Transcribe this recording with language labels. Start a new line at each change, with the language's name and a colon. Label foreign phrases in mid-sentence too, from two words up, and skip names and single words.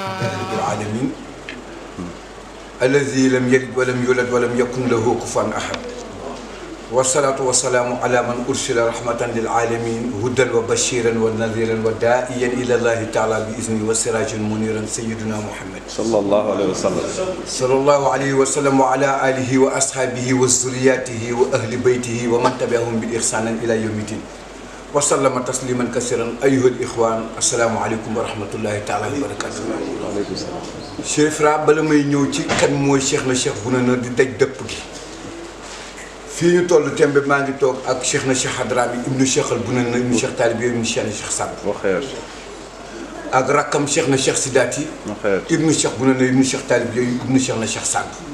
Arabic: العالمين الذي لم يلد ولم يولد ولم يكن له كفوا أحد والصلاة والسلام على من أرسل رحمة للعالمين هدى وبشيرا ونذيرا وداعيا إلى الله تعالى بإذنه وسراجا منيرا سيدنا محمد صلى الله عليه وسلم صلى الله عليه وسلم وعلى آله وأصحابه وذرياته وأهل بيته ومن تبعهم بإحسان إلى يوم الدين وسلم تسليما كثيرا أيها الإخوان السلام عليكم ورحمة الله تعالى وبركاته. وعليكم السلام.
Wolof: Cheikh Fra bala may ñëw ci kan mooy Cheikh na Cheikh Bounana di daj dëpp gi fii ñu toll tembe maa ngi toog ak Cheikh na Cheikh Hadrami ibnu Cheikh al Bounana ibnu Cheikh Talibé ibnu Cheikh na Cheikh Saad Bou ak rakkam Cheikh na Cheikh Sidati ibnu Cheikh Bounana ibnu Cheikh Talibé ibnu Cheikh na Cheikh Saad